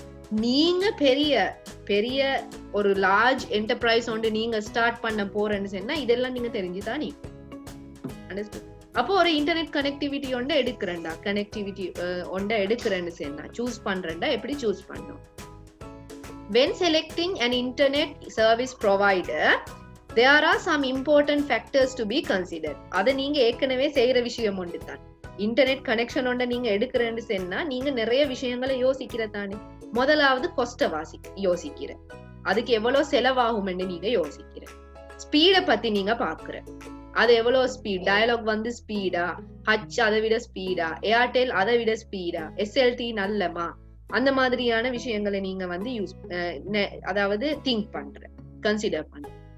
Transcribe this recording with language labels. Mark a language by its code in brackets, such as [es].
[ta] நீங்க பெரிய பெரிய ஒரு லார்ஜ் என்டர்பிரைஸ் ஒன்று நீங்க ஸ்டார்ட் பண்ண போறேன்னு சொன்னா இதெல்லாம் நீங்க தெரிஞ்சுதான் நீ. அப்போ ஒரு இன்டர்நெட் கனெக்டிவிட்டி ஒன்றை எடுக்கிறேன்டா, கனெக்டிவிட்டி ஒன்றை எடுக்கிறேன்னு சொன்னா சூஸ் பண்றேன்டா. எப்படி சூஸ் பண்ணணும்? [en] When selecting an internet service provider, there are some important factors to be considered. [ta] அதை நீங்க ஏற்கனவே செய்யற விஷயம் ஒன்று தான். இன்டர்நெட் கனெக்ஷன் ஒன்றை நீங்க எடுக்கிறேன்னு சொன்னா நீங்க நிறைய விஷயங்களை யோசிக்கிற தானே. முதலாவது கொஸ்ட யோசிக்கிற, அதுக்கு எவ்வளவு செலவாகும்னு நீங்க யோசிக்கிற. ஸ்பீடை பத்தி நீங்க பாக்குற, அது எவ்வளவு ஸ்பீட், டயலாக் வந்து ஸ்பீடா, ஹச் அதை விட ஸ்பீடா, ஏர்டெல் அதை விட ஸ்பீடா, எஸ்எல்டி நல்லமா, அந்த மாதிரியான விஷயங்களை நீங்க வந்து அதாவது திங்க் பண்ற, கன்சிடர் பண்ற.